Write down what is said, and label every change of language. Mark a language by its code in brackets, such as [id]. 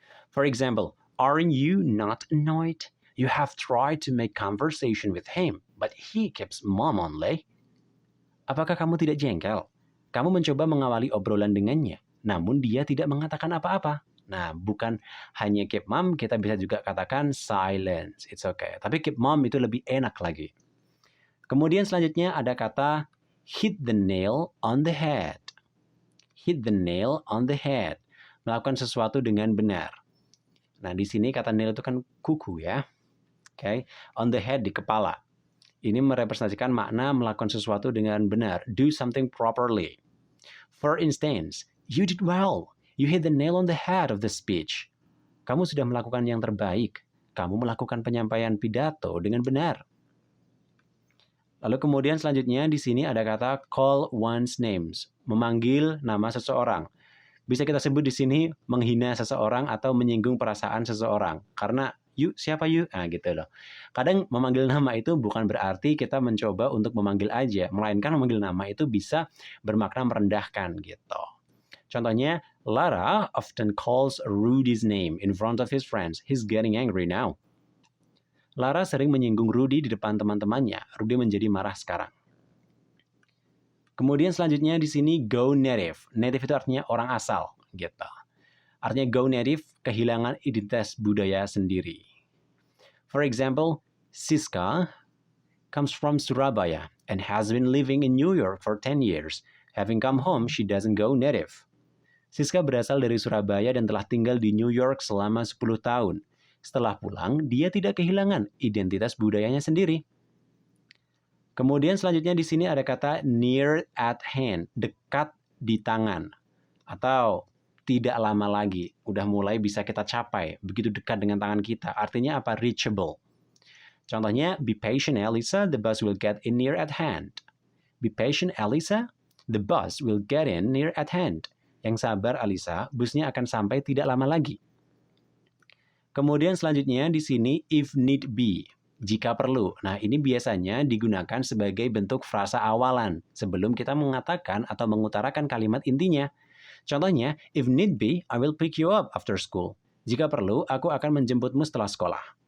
[en] For example, aren't you not annoyed? You have tried to make conversation with him, but he keeps mum only. [id] Apakah kamu tidak jengkel? Kamu mencoba mengawali obrolan dengannya, namun dia tidak mengatakan apa-apa. Nah, bukan hanya keep mum, kita bisa juga katakan silence. [en] It's okay. [id] Tapi keep mum itu lebih enak lagi. Kemudian selanjutnya ada kata hit the nail on the head. [en] Hit the nail on the head. [id] Melakukan sesuatu dengan benar. Nah, di sini kata nail itu kan kuku ya. Okay. On the head, di kepala. Ini merepresentasikan makna melakukan sesuatu dengan benar. [en] Do something properly. For instance, you did well. You hit the nail on the head of the speech. [id] Kamu sudah melakukan yang terbaik. Kamu melakukan penyampaian pidato dengan benar. Lalu kemudian selanjutnya di sini ada kata call one's names. Memanggil nama seseorang. Bisa kita sebut di sini menghina seseorang atau menyinggung perasaan seseorang. Karena siapa you? Nah gitu loh. Kadang memanggil nama itu bukan berarti kita mencoba untuk memanggil aja. Melainkan memanggil nama itu bisa bermakna merendahkan gitu. [en] Contohnya, Lara often calls Rudy's name in front of his friends. He's getting angry now. [id] Lara sering menyinggung Rudy di depan teman-temannya. Rudy menjadi marah sekarang. Kemudian selanjutnya di sini go native. Native itu artinya orang asal, gitu. Artinya go native, kehilangan identitas budaya sendiri. [en] For example, Siska comes from Surabaya and has been living in New York for 10 years. Having come home, she doesn't go native. [id] Siska berasal dari Surabaya dan telah tinggal di New York selama 10 tahun. Setelah pulang, dia tidak kehilangan identitas budayanya sendiri. Kemudian selanjutnya di sini ada kata near at hand, dekat di tangan. Atau tidak lama lagi, udah mulai bisa kita capai, begitu dekat dengan tangan kita. Artinya apa? Reachable. [en] Contohnya, be patient, Elisa, the bus will get in near at hand. Be patient, Elisa, the bus will get in near at hand. [id] Yang sabar, Alisa, busnya akan sampai tidak lama lagi. Kemudian selanjutnya di sini if need be, jika perlu. Nah, ini biasanya digunakan sebagai bentuk frasa awalan sebelum kita mengatakan atau mengutarakan kalimat intinya. [en] Contohnya, if need be, I will pick you up after school. [id] Jika perlu, aku akan menjemputmu setelah sekolah.